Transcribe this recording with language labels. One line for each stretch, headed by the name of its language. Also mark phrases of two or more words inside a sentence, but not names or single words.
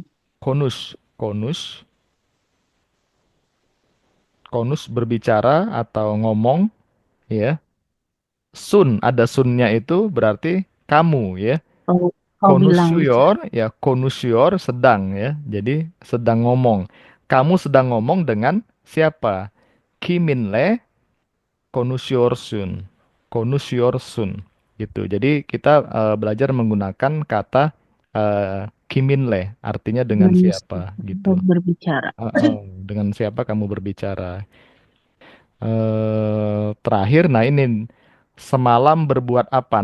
Indonesian: Konus, konus berbicara atau ngomong, ya. Sun, ada sunnya itu berarti kamu, ya. Kau bilang gitu. Konusyor, ya konusyor sedang, ya. Jadi sedang ngomong. Kamu sedang ngomong dengan siapa?
Turkish: Kiminle konusyorsun.
Indonesian: Konusyorsun. Gitu. Jadi kita belajar menggunakan kata kiminle, artinya dengan Manusia siapa, gitu. berbicara. Dengan siapa kamu berbicara. Terakhir, nah ini semalam berbuat apa?